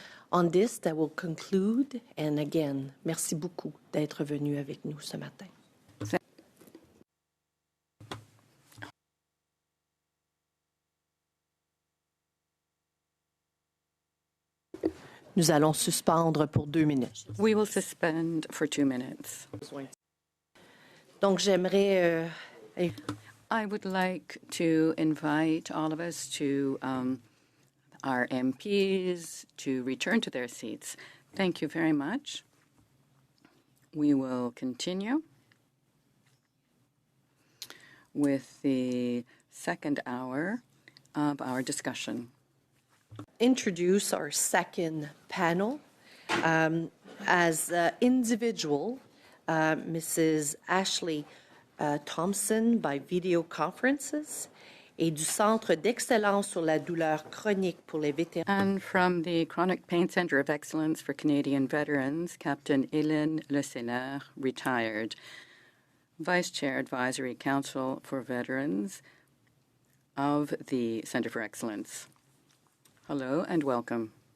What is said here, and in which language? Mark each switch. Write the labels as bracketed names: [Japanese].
[English] On this, that will conclude. And again, [French] merci beaucoup d'être venu avec nous ce matin. Nous allons suspendre pour 2 minutes. [English] We will suspend for 2 minutes. [French] Donc, j'aimerais... [English] I would like to invite all of us to our MPs to return to their seats. Thank you very much. We will continue with the second hour of our discussion. Introduce our second panel. As individual, Mrs. [French] Ashley Thompson [English] by video conferences [French] et du Centre d'excellence sur la douleur chronique pour les vétérans. [English] And from the Chronic Pain Center of Excellence for Canadian Veterans, Captain Helene Scelleur, retired, Vice Chair Advisory Council for Veterans of the Center for Excellence. Hello and welcome.